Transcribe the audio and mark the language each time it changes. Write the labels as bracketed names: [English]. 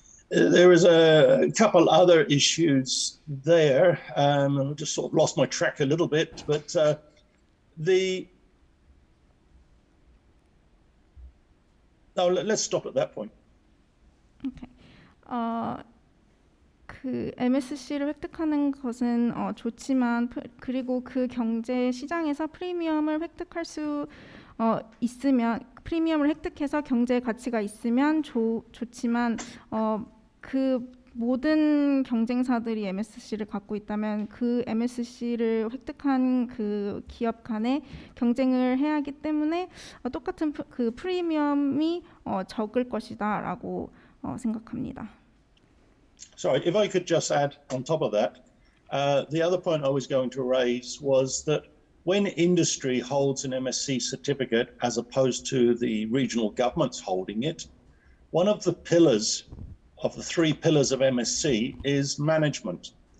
[English] There is a couple other issues there. I just sort of lost my track a little bit, but let's stop at that point. Okay. [Korean] 그 MSC를 획득하는 것은 좋지만 그리고 그 경제 시장에서 프리미엄을 획득할 수 있으면 프리미엄을 획득해서 경제 가치가 있으면 좋지만 그 모든 경쟁사들이 MSC를 갖고 있다면 그 MSC를 획득한 그 기업 간에 경쟁을 해야 하기 때문에 똑같은 그 프리미엄이 적을 것이다라고 생각합니다. [English] Sorry, if I could just add on top of that, the other point I was going to raise was that when industry holds an MSC certificate as opposed to the regional governments holding it, one of the pillars of the 3 pillars of MSC is management.